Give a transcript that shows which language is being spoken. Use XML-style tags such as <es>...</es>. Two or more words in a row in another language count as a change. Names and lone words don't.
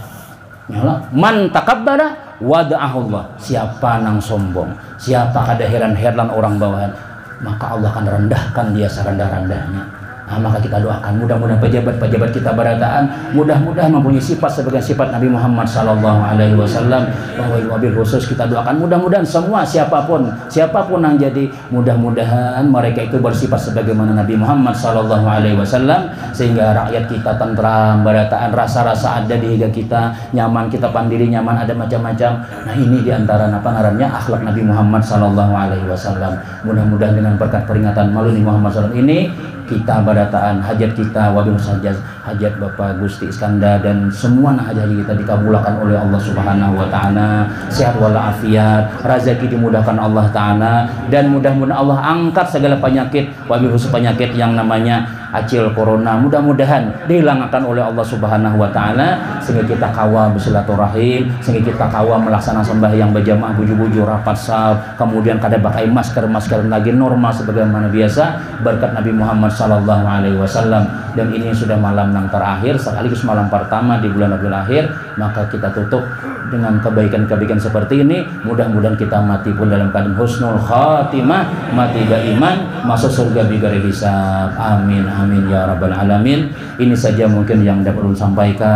<bjn>Nyala.</bjn> <ar>من تكبر وضعه الله.</ar> <bjn>Siapa nang sombong, siapa kada heran-heran orang bawahan, maka Allah akan rendahkan dia serendah-rendahnya. Nah, maka kita doakan mudah-mudahan pejabat-pejabat kita berataan mudah-mudahan mempunyai sifat sebagai sifat Nabi Muhammad</bjn> <ar>صلى الله عليه وسلم. وبالخصوص</ar> <bjn>kita doakan mudah-mudahan semua siapapun yang jadi, mudah-mudahan mereka itu bersifat sebagaimana Nabi Muhammad</bjn> <ar>صلى الله عليه وسلم,</ar> <bjn>sehingga rakyat kita tentram, berataan, rasa-rasa ada di hidup kita, nyaman, kita pandiri nyaman, ada macam-macam. Nah, ini diantara apa ngarannya akhlak Nabi Muhammad</bjn> <ar>صلى الله عليه وسلم.</ar> <bjn>Mudah-mudahan dengan berkat peringatan Maulid Muhammad sallallahu ini kita barataan hajat kita, wabil sajaz hajat Bapak Gusti Iskandar dan semua hajat kita dikabulkan oleh Allah</bjn> <ar>سبحانه وتعالى,</ar> <bjn>sehat walafiat, rezeki dimudahkan Allah taala, dan mudah-mudahan Allah angkat segala penyakit,</bjn> <ar>وبالخصوص</ar> <bjn>penyakit yang namanya acil corona, mudah-mudahan dihilangkan oleh Allah</bjn> <ar>سبحانه وتعالى,</ar> <bjn>sehingga kita kawa bersilaturahim, sehingga kita kawa melaksanakan sembahyang berjamaah buju-buju rapat saf, kemudian kada pakai masker lagi normal sebagaimana biasa berkat Nabi Muhammad</bjn> <ar>صلى الله عليه وسلم.</ar> <bjn>Dan ini sudah malam yang terakhir sekaligus malam pertama di bulan Rabiul Akhir, maka kita tutup dengan kebaikan-kebaikan seperti ini. Mudah-mudahan kita mati pun dalam keadaan</bjn> <ar>حسن الخاتمة,</ar> <bjn>mati beriman, masuk surga</bjn> <ar>بغير حساب. آمين آمين يا رب العالمين.</ar> <bjn>Ini saja mungkin yang dapat ulun sampaikan.</bjn>